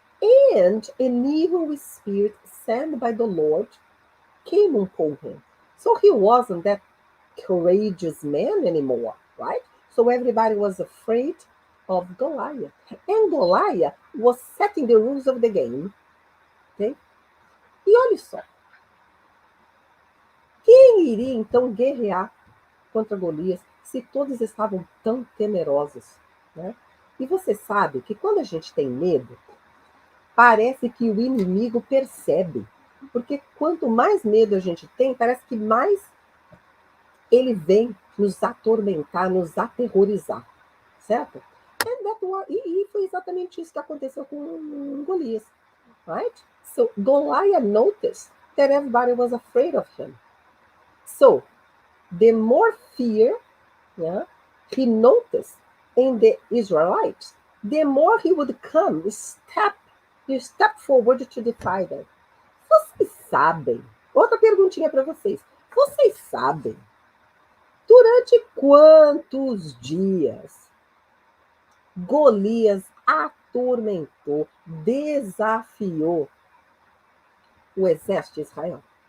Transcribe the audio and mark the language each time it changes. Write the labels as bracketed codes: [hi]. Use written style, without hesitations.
[en] And an evil spirit sent by the Lord came upon him. So he wasn't that courageous man anymore, right? So everybody was afraid of Goliath. And Goliath was setting the rules of the game. [pt] Okay? E olha só. Quem iria então guerrear contra Golias se todos estavam tão temerosos, né? E você sabe que quando a gente tem medo, parece que o inimigo percebe. Porque quanto mais medo a gente tem, parece que mais ele vem nos atormentar, nos aterrorizar, certo? E foi exatamente isso que aconteceu com Golias, right? [en] So Goliath noticed that everybody was afraid of him. So the more fear, yeah, he noticed in the Israelites, the more he would come, step forward to defy them. [pt] Vocês sabem? Outra perguntinha para vocês. Vocês sabem durante quantos dias Golias atormentou, desafiou o exército de Israel?